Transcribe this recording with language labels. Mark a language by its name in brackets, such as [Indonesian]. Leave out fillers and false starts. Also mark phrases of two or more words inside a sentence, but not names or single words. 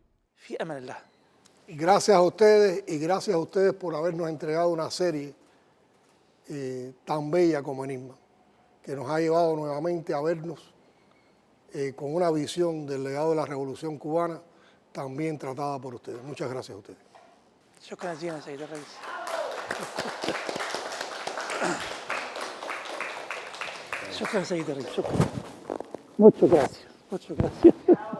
[Spanish] Gracias a ustedes y gracias a ustedes por habernos entregado una serie tan bella como Enigma, que nos ha llevado nuevamente a vernos con una visión del legado de la Revolución Cubana, también tratada por ustedes. Muchas gracias a ustedes. [Arabic] شكرا جزيلا سيد الرئيس. شكرا سيد الرئيس. شكرا. [Spanish] Muchas gracias.